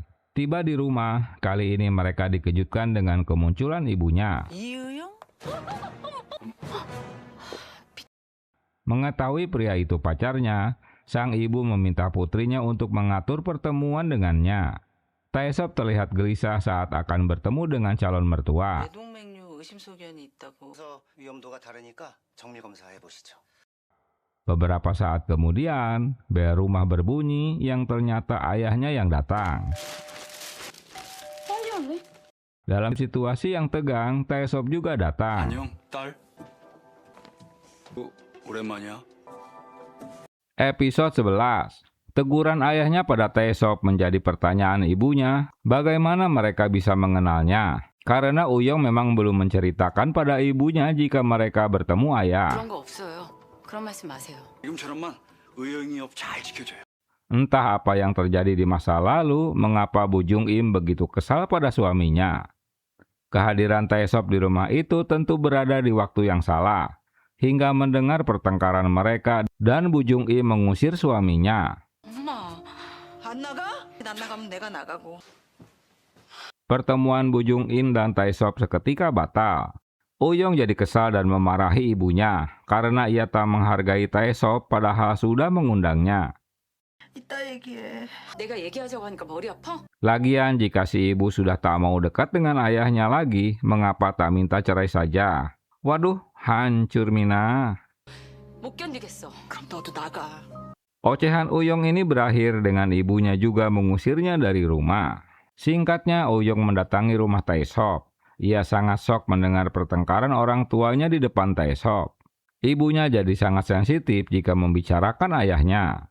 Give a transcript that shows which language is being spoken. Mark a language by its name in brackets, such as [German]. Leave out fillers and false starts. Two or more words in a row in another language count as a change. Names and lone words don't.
[Indonesian] Tiba di rumah, kali ini mereka dikejutkan dengan kemunculan ibunya. [Korean] 이유영? [Indonesian] Mengetahui pria itu pacarnya, sang ibu meminta putrinya untuk mengatur pertemuan dengannya. Taesop terlihat gelisah saat akan bertemu dengan calon mertua. [Korean] 뇌동맥류 의심소견이 있다고. 그래서 위험도가 다르니까 정밀 검사해 보시죠. [Indonesian] Beberapa saat kemudian, bel rumah berbunyi yang ternyata ayahnya yang datang. [Korean] 빨리 왔네. [Indonesian] Dalam situasi yang tegang, Taesop juga datang. [Korean] 안녕, 딸. 오랜만이야. [Indonesian] Episode 11. Teguran ayahnya pada Taesop menjadi pertanyaan ibunya, bagaimana mereka bisa mengenalnya? Karena Uyong memang belum menceritakan pada ibunya jika mereka bertemu ayah. [Korean] 그런 거 없어요. 그런 말씀 마세요. 지금처럼만 의영이 업 잘 지켜줘요. [Indonesian] Entah apa yang terjadi di masa lalu, mengapa Bu Jung Im begitu kesal pada suaminya. Kehadiran Taesop di rumah itu tentu berada di waktu yang salah. Hingga mendengar pertengkaran mereka dan Bu Jung Im mengusir suaminya. [Korean] 엄마, 안 나가? 안 나가면 내가 나가고. [Indonesian] Pertemuan Bu Jung In dan Taesop seketika batal. Uyong jadi kesal dan memarahi ibunya karena ia tak menghargai Taesop padahal sudah mengundangnya. [Korean] 이따 얘기해. 내가 얘기하자고 하니까 머리 아파? [Indonesian] Lagian jika si ibu sudah tak mau dekat dengan ayahnya lagi, mengapa tak minta cerai saja? Waduh, hancur Mina. [Korean] 못 견디겠어. 그럼 너도 나가. [Indonesian] Ocehan Uyong ini berakhir dengan ibunya juga mengusirnya dari rumah. Singkatnya, Uyong mendatangi rumah Taesop. Ia sangat shock mendengar pertengkaran orang tuanya di depan Taesop. Ibunya jadi sangat sensitif jika membicarakan ayahnya.